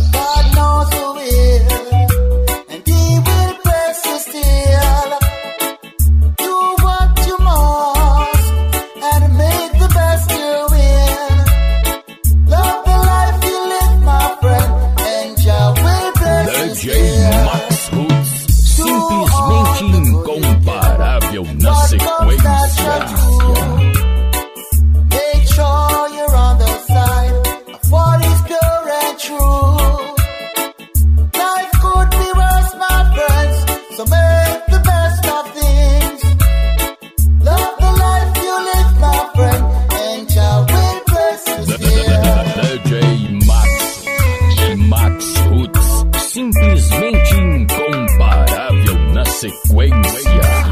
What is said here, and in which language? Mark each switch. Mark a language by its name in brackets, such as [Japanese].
[English] God knows who will, and He will bless you still. Do what you must, and make the best you win. Love the life you live, my friend, and Jah will bless you [Portuguese] DJ [English] still. [Portuguese] Max Roots, simplesmente incomparável na sequência. [English] Make sure you're on the side of what is pure and true. Life could be worse, my friends, so make the best of things. Love the life you live, my friend, and Jah will bless you still. [Portuguese] DJ Max Roots, simplesmente incomparável na sequência.